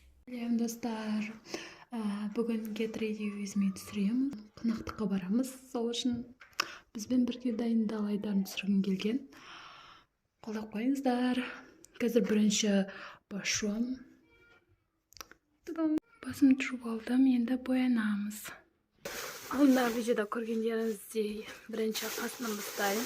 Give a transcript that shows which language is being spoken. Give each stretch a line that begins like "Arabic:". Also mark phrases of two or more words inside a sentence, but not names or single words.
Kazakh: Сәлем достар. Бүгін
English: get ready with me
Kazakh: түсіремін. Қонақтыққа барамыз. Сол үшін бізбен бірге дайындал айдарын түсіргім келген. Қолдап қойыңыздар. Қазір бірінші бас жуамын. Басымды жуып алдым, енді боянамыз. Алдындағы видеода көргендеріңіздей бірінші қасымнан бастайын.